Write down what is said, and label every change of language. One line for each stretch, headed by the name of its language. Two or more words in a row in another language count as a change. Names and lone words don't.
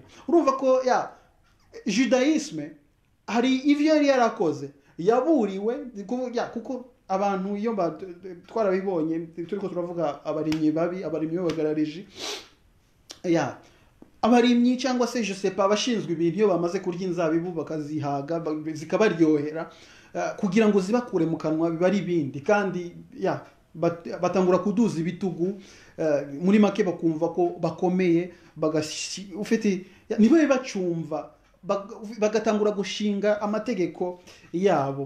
Rundi: Urumva ko judaisme hari ivyo yari yarakoze, yaburiwe kuko abantu iyo twarabibonye turiko turavuga abarimyi babi, abarimyi b'abagarariji, abarimyi cyangwa se
French: je sais pas
Rundi: abashinzwe ibintu iyo bamaze kurya inzabibu bakazihaga zikabaryohera, kugira ngo zibakure mu kanwa biba ari ibindi, kandi batangura kuduza ibitugu, muri make bakumva ko bakomeye, ufite nibo bacumva, bagatangura gushinga amategeko yabo.